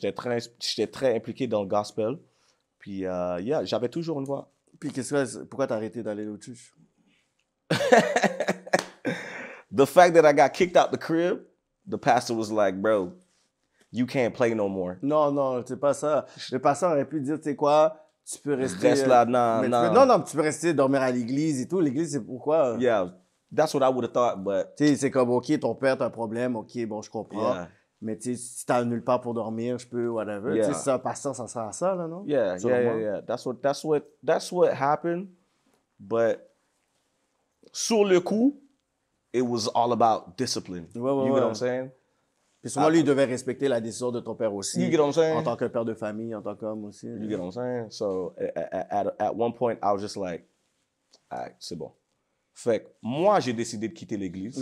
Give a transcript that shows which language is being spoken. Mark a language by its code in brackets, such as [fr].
[fr] J'étais très impliqué dans le gospel. Puis, yeah, j'avais toujours une voix. Puis pourquoi t'as arrêté d'aller au church? [en] The fact that I got kicked out the crib, the pastor was like, bro, you can't play no more. [fr] Non, c'est pas ça. Le pasteur aurait pu dire, tu sais quoi, tu peux rester... Reste là, non. Non, tu peux rester dormir à l'église et tout. L'église, c'est pourquoi? [en] Yeah, that's what I would have thought, but... [fr] Tu sais, c'est comme, OK, ton père, t'as un problème, OK, bon, je comprends. [en] Yeah. [fr] Mais tu sais, si t'as nulle part pour dormir, je peux, whatever. [en] Yeah. [fr] Tu sais, si c'est un pasteur, ça sert à ça, là, non? [en] Yeah. That's what happened. But [fr] sur le coup, [en] it was all about discipline. [fr] Ouais, [en] you get what I'm saying? [fr] Puis sûrement, lui, il devait respecter la décision de ton père aussi. [en] You get what I'm saying? [fr] En tant que père de famille, en tant qu'homme aussi. [en] You get what I'm saying? So at one point, I was just like, all right, [fr] c'est bon. Fait que moi, j'ai décidé de quitter l'église.